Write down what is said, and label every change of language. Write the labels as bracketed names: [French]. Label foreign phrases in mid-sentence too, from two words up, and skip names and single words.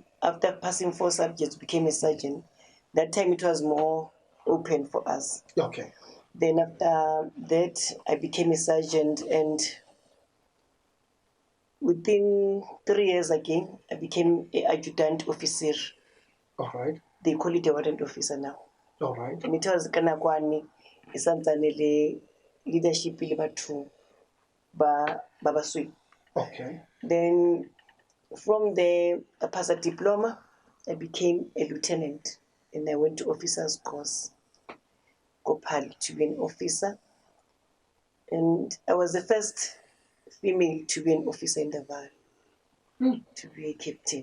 [English] After passing 4 subjects, became a surgeon. That time it was more open for us. Okay. Then after that, I became a surgeon, and within 3 years again, I became an adjutant officer. All right. They call it a warrant officer now. All right. And it was [Southern Sotho] kana kwani isantsane le leadership le batho ba basweu. [English] Okay. Then from there, I passed a diploma. I became a lieutenant, and I went to officers course, Kopali, to be an officer. And I was the first female to be an officer in the valley, to be a captain.